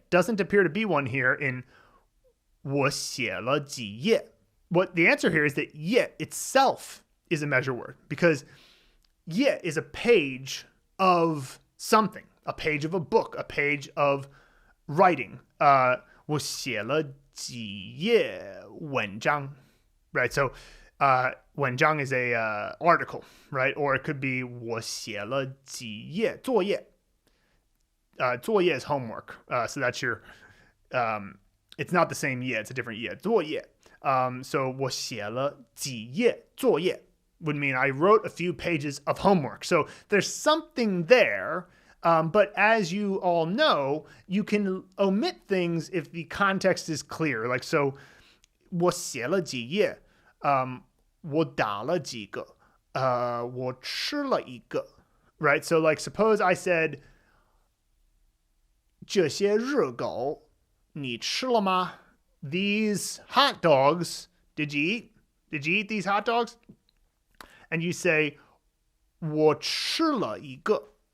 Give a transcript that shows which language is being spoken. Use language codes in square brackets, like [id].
[en] Doesn't appear to be one here in [zh] 我写了几页. [en] What the answer here is that 也 itself is a measure word, because 也 is a page of something, a page of a book, a page of writing. [zh] 我写了几页文章, right? [en] So 文章 is a article, right? Or it could be [zh] 我写了几页作业. [en] 作业 is homework. So that's your, it's not the same 页, it's a different 页. [zh] 作业. [en] So [zh] 我写了几页作业 [en] would mean I wrote a few pages of homework. So there's something there, but as you all know, you can omit things if the context is clear. Like, so [zh] 我写了几页, 我打了几个, 我吃了一个, right? [en] So like, suppose I said [zh] 这些热狗你吃了吗? [en] These hot dogs, did you eat? Did you eat these hot dogs? and you say [zh] 我吃了一个.